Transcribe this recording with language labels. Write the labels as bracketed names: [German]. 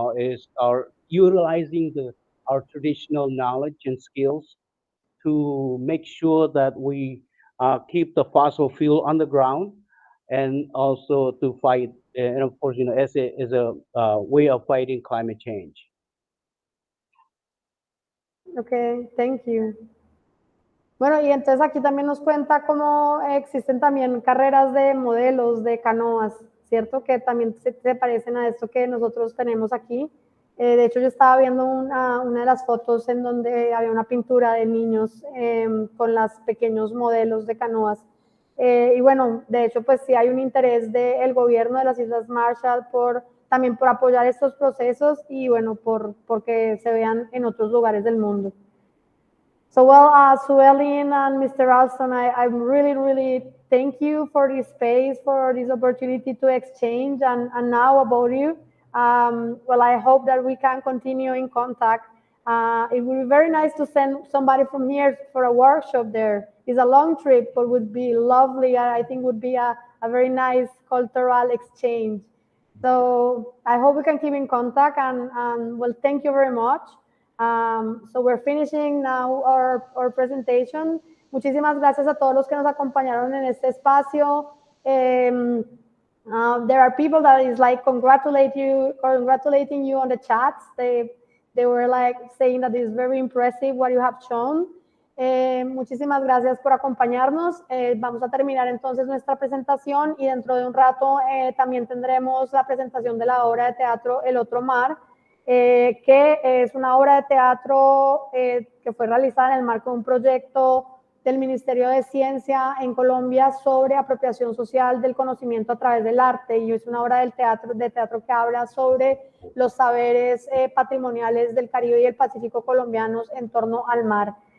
[English] Is our utilizing our traditional knowledge and skills to make sure that we keep the fossil fuel on the ground, and also to fight, and of course, as a way of fighting climate change. Okay, thank you. [Spanish] Bueno, y entonces aquí también nos cuenta cómo existen también carreras de modelos de canoas, ¿cierto? Que también se parecen a esto que nosotros tenemos aquí. De hecho, yo estaba viendo una de las fotos en donde había una pintura de niños con los pequeños modelos de canoas. Y bueno, de hecho, pues sí hay un interés del gobierno de las Islas Marshall también por apoyar estos procesos y bueno, porque se vean en otros lugares del mundo. [English] So, well, Suelin and Mr. Alston, I really, really thank you for this space, for this opportunity to exchange, and now about you. Well, I hope that we can continue in contact. It would be very nice to send somebody from here for a workshop there. It's a long trip, but would be lovely. I think would be a very nice cultural exchange. So I hope we can keep in contact, and well, thank you very much. So we're finishing now our presentation. [Spanish] Muchísimas gracias a todos los que nos acompañaron en este espacio. [English] There are people that is like congratulating you on the chats. They were like saying that it's very impressive what you have shown. [Spanish] Muchísimas gracias por acompañarnos. Vamos a terminar entonces nuestra presentación y dentro de un rato también tendremos la presentación de la obra de teatro El Otro Mar, que es una obra de teatro que fue realizada en el marco de un proyecto del Ministerio de Ciencia en Colombia sobre apropiación social del conocimiento a través del arte, y es una obra de teatro que habla sobre los saberes patrimoniales del Caribe y el Pacífico colombianos en torno al mar.